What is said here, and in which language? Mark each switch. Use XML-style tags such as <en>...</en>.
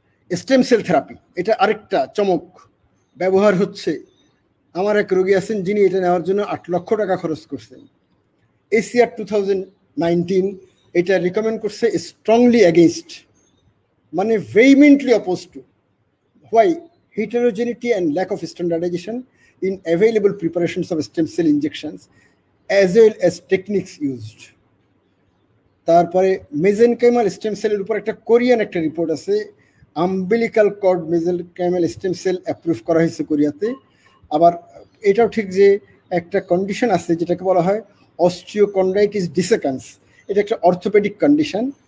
<bn>Stem cell therapy, এটা আরেকটা চমক, ব্যবহার হচ্ছে। আমার এক রোগী আছেন যিনি এটা নেওয়ার জন্য 8 লক্ষ টাকা খরচ করছেন। এসিআর 2019 এটা রিকমেন্ড করছে স্ট্রংলি এগেইনস্ট, মানে</bn> <en>vehemently opposed to. Why? Heterogeneity and lack of standardization in available preparations of stem cell injections as well as techniques used.</en> <bn>তারপরে মেজেনকাইমাল স্টেম সেলের উপর একটা কোরিয়ান একটা রিপোর্ট আছে, umbilical cord মেজেনকাইমাল stem cell approve করা হয়েছে কোরিয়াতে। আবার এটাও ঠিক যে একটা কন্ডিশন আছে যেটাকে বলা হয় অস্টিওকন্ড্রাইটিস ডিসেকান্স, এটা একটা অর্থোপেডিক কন্ডিশন।</bn>